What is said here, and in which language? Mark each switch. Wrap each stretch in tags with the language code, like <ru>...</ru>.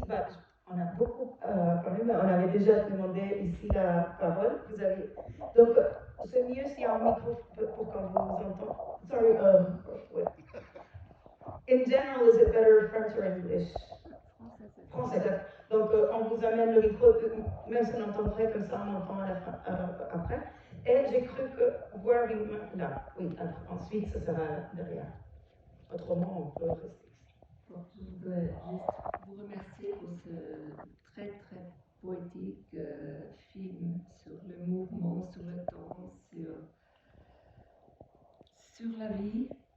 <fr>Bah, on a beaucoup parlé, mais on avait déjà demandé ici la parole. Vous avez... Donc, c'est mieux s'il y a un micro pour qu'on vous entende.</fr> <en>Sorry, wait. In general, is it better French or English?</en> <fr>Français. Donc, on vous amène le micro, même si on entendrait comme ça, on entend à la fin, après. Et j'ai cru que voir là, oui, ensuite, ça sera derrière. Autrement, on peut rester. Bon, je voudrais juste vous remercier pour ce très très poétique film sur le mouvement, sur le temps, sur la vie.</fr>